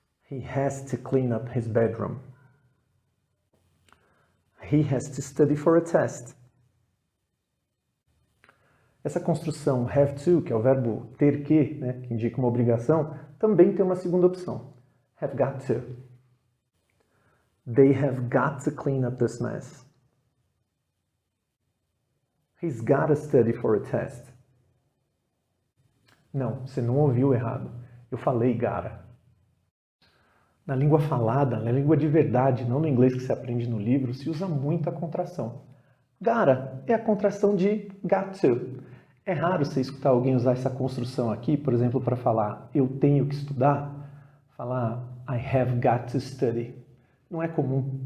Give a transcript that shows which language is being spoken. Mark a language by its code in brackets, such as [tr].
[en] He has to clean up his bedroom. He has to study for a test. [pt] Essa construção have to, que é o verbo ter que, né, que indica uma obrigação, também tem uma segunda opção. [en] Have got to. They have got to clean up this mess. He's got to study for a test. [pt] Não, você não ouviu errado. Eu falei gotta. Na língua falada, na língua de verdade, não no inglês que se aprende no livro, se usa muito a contração. Gotta é a contração de got to. É raro você escutar alguém usar essa construção aqui, por exemplo, para falar eu tenho que estudar, falar [en] I have got to study. [pt] Não é comum.